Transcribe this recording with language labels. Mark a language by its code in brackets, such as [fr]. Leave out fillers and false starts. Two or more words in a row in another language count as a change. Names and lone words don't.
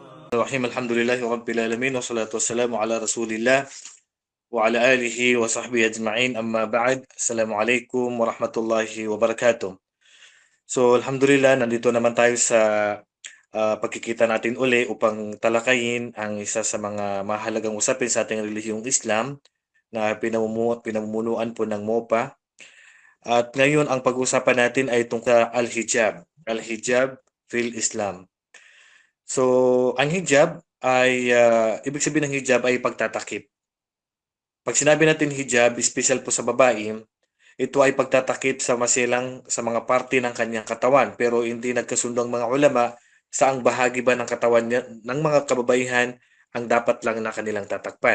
[ar] رحيم الحمد لله رب العالمين والصلاة والسلام على رسول الله وعلى آله وصحبه أجمعين أما بعد. السلام عليكم ورحمة الله وبركاته. [tl] So alhamdulillah nandito naman tayo sa pagkikita natin uli upang talakayin ang isa sa mga mahalagang usapin sa ating relihiyong Islam na pinamumunuan po ng MOPA. At ngayon ang pag-uusapan natin ay tungkol sa al-hijab. [ar] الحجاب في الإسلام. [tl] So, ang hijab ay, ibig sabihin ng hijab ay pagtatakip. Pag sinabi natin hijab, special po sa babae, ito ay pagtatakip sa masilang sa mga parte ng kanyang katawan. Pero hindi nagkasundo ang mga ulama saang bahagi ba ng katawan niya, ng mga kababaihan ang dapat lang na kanilang tatakpan.